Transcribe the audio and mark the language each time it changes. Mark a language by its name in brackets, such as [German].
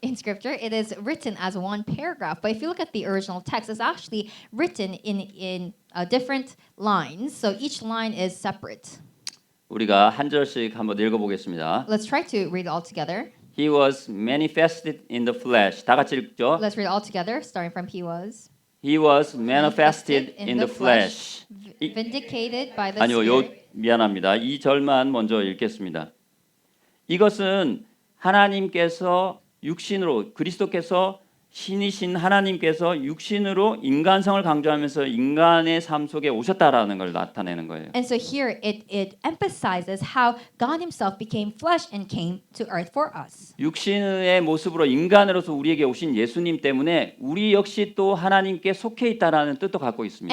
[English] in scripture, it is written as one paragraph. But if you look at the original text, it's actually written in different lines. So each line is separate. [Korean] 우리가 한 절씩 한번 읽어보겠습니다. [English] Let's try to read it all together. He was manifested in the flesh. [Korean] 다 같이 읽죠. [English] Let's read it all together, starting from He was manifested in the flesh. vindicated by the [Korean] 아니요, [English] Spirit. [Korean] 미안합니다. 이 절만 먼저 읽겠습니다. 이것은 하나님께서 육신으로 그리스도께서 신이신 하나님께서 육신으로 인간성을 강조하면서 인간의 삶 속에 오셨다라는 걸 나타내는 거예요. [English] And so here it emphasizes how God himself became flesh and came to earth for us. [Korean] 육신의 모습으로 인간으로서 우리에게 오신 예수님 때문에 우리 역시 또 하나님께 속해 있다라는 뜻도 갖고 있습니다.